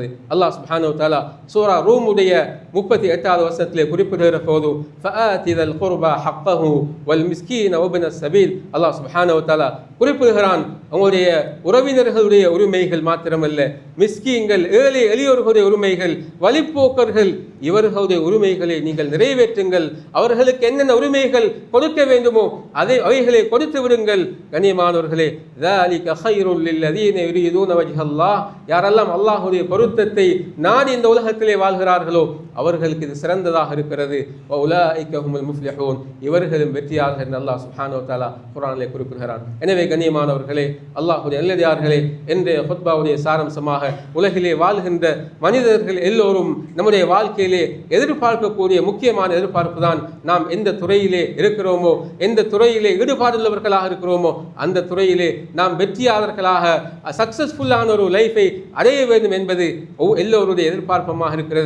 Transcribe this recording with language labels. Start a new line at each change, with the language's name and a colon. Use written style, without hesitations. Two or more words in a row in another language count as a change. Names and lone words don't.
Tamil: அல்லாஹ்
Arabic: سبحانه وتعالى
Tamil: சூரா ரூமுடைய 38வது வசனத்திலே குறிப்பிடுகிற போது,
Arabic: فآت القربى حقه والمسكين وابن السبيل,
Tamil: அல்லாஹ்
Arabic: سبحانه وتعالى
Tamil: குறிப்பிடுகிறான், உங்களுடைய உறவினர்களுடைய உரிமைகள் மாத்திரமல்ல, மிஸ்கீன்கள் ஏழை எளியோர்களுடைய உரிமைகள், வழிப்போக்கர்கள் இவர்களுடைய உரிமைகளை நீங்கள் நிறைவேற்றுங்கள், அவர்களுக்கு என்னென்ன உரிமைகள் கொடுக்க வேண்டுமோ அவைகளை கொடுத்து விடுங்கள். கண்ணியமானவர்களே,
Arabic: ذَلِكَ خَيْرٌ لِلَّذِينَ يُرِيدُونَ وَجْهَ اللَّهِ,
Tamil: யாரெல்லாம் அல்லாஹ்வுடைய பொருத்தத்தை நாடி இந்த உலகத்திலே வாழ்கிறார்களோ அவர்களுக்கு இது சிறந்ததாக இருக்கிறது.
Arabic: وَأُولَٰئِكَ هُمُ الْمُفْلِحُونَ,
Tamil: இவர்களும் வெற்றியாளர்கள் என்று அல்லாஹ்
Arabic: سبحانه وتعالى
Tamil: குர்ஆனிலே குறிப்பிடுகிறார். எனவே கண்ணியமானவர்களே, அல்லாஹ்வுடைய நல்லடியார்களே, இன்றைய குத்பாவுடைய சாரம்சமாக உலகிலே வாழ்கின்ற மனிதர்கள் எல்லோரும் நம்முடைய வாழ்க்கையிலே எதிர்பார்க்கக்கூடிய முக்கியமான எதிர்பார்ப்பு தான், நாம் எந்த துறையிலே இருக்கிறோமோ, எந்த துறையிலே ஈடுபாடுள்ளவர்களாக இருக்கிறோமோ அந்த துறையிலே நாம் வெற்றியாளர்களாக சக்சஸ்ஃபுல்லான ஒரு லைஃபை அடைய வேண்டும் என்பது எல்லோருடைய எதிர்பார்ப்பமாக இருக்கிறது.